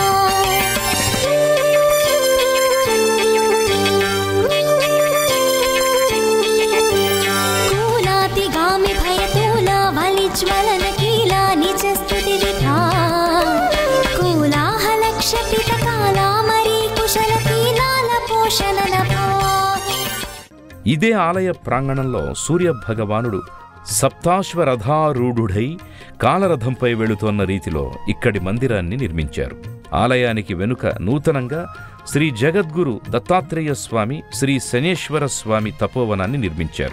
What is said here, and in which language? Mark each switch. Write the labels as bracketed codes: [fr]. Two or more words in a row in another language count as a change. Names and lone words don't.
[sa] कूलाति गामि भयतूला वलिज्वलन कीला निज स्तुति विधा कूलाहलक्षपित काला मरी कुशल कीलाल पोषण नभा. [te] ఇదే ఆలయ ప్రాంగణంలో సూర్యభగవానుడు సప్తాశ్వరథారూఢుడై కాలరథంపై వెళుతోన్న రీతిలో ఇక్కడి మందిరాన్ని నిర్మించారు. ఆలయానికి వెనుక నూతనంగా శ్రీ జగద్గురు దత్తాత్రేయ స్వామి, శ్రీ శనేశ్వర స్వామి తపోవనాన్ని నిర్మించారు.